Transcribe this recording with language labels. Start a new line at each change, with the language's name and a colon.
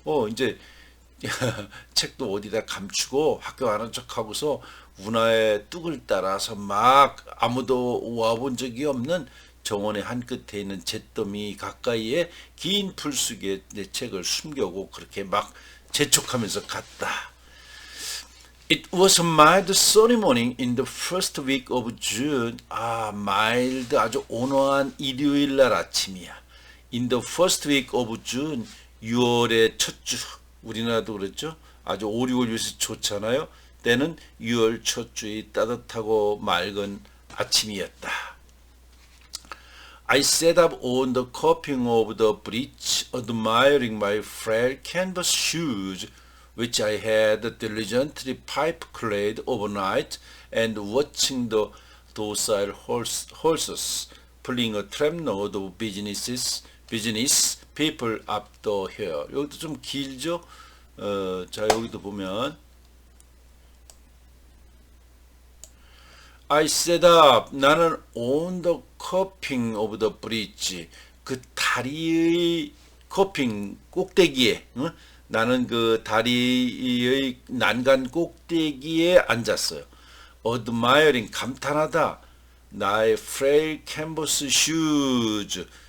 Korean: 이제 책도 어디다 감추고 학교 가는 척하고서 운하의 뚝을 따라서 막 아무도 와본 적이 없는 정원의 한 끝에 있는 잿더미 가까이에 긴 풀 속에 내 책을 숨겨고 그렇게 막 재촉하면서 갔다.
English: It was a mild sunny morning in the first week of June.
Korean: mild 아주 온화한 일요일 날 아침이야.
English: In the first week of June
Korean: 6월의 첫 주 우리나라도 그랬죠. 아주 오리올리스 좋잖아요. 때는 6월 첫 주의 따뜻하고 맑은 아침이었다.
English: I sat up on the coping of the bridge, admiring my frail canvas shoes, which I had diligently pipe-clayed overnight, and watching the docile horses pulling a tramload of business people up the hill.
Korean: 여기도 좀 길죠? 자, 여기도 보면
English: I set up.
Korean: 나는
English: on the coping of the bridge.
Korean: 그 다리의 커핑 꼭대기에, 응? 나는 그 다리의 난간 꼭대기에 앉았어요. admiring, 감탄하다. 나의
English: frail canvas shoes.